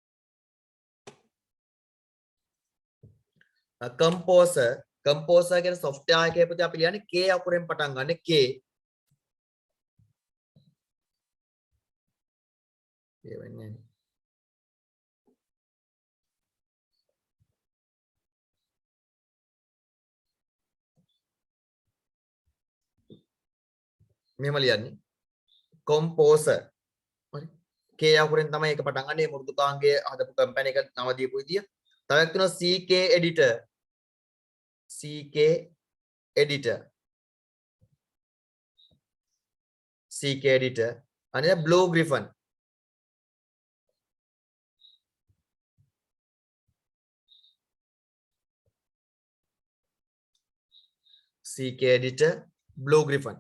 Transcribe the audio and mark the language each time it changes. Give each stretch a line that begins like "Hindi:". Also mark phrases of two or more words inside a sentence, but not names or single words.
Sinhala: උදාහරණ composer කියන software එකේ පුතේ අපි ලියන්නේ K අකුරෙන් පටන් ගන්න K ඒ වෙන්නේ මෙහෙම ලියන්නේ composer හරි K අකුරෙන් තමයි ඒක පටන් ගන්න. මේ මෘදුකාංගයේ හදපු කම්පැනි එක නම දීපු විදිය. තව එකක් තියෙනවා CK editor. CK editor. CK editor. අනේ Blue Griffin. CK editor Blue Griffin.